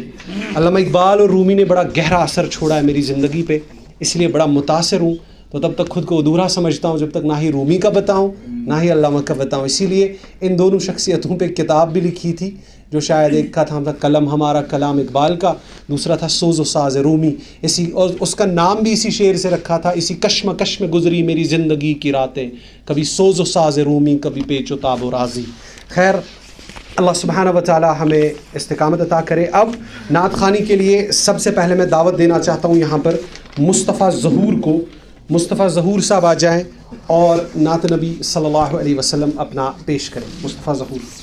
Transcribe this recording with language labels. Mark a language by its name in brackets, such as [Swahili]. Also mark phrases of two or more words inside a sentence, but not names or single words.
[Urdu] علامہ اقبال اور رومی نے بڑا گہرا اثر چھوڑا ہے میری زندگی پہ، اس لیے بڑا متاثر ہوں، تو تب تک خود کو ادھورا سمجھتا ہوں جب تک نہ ہی رومی کا بتاؤں نہ ہی علامہ کا بتاؤں۔ اسی لیے ان دونوں شخصیتوں پہ کتاب بھی لکھی تھی، جو شاید ایک کا تھا قلم ہمارا کلام اقبال کا، دوسرا تھا سوز و ساز رومی، اور اس کا نام بھی اسی شعر سے رکھا تھا، اسی کشمکش میں گزری میری زندگی کی راتیں، کبھی سوز و ساز رومی کبھی پیچ و تاب و رازی۔ خیر، اللہ سبحانہ و تعالی ہمیں استقامت عطا کرے۔ اب نعت خوانی کے لیے سب سے پہلے میں دعوت دینا چاہتا ہوں یہاں پر مصطفیٰ ظہور کو۔ مصطفیٰ ظہور صاحب آ جائیں اور نعت نبی [Arabic] صلی اللہ علیہ وسلم [Urdu] اپنا پیش کریں۔ مصطفیٰ ظہور۔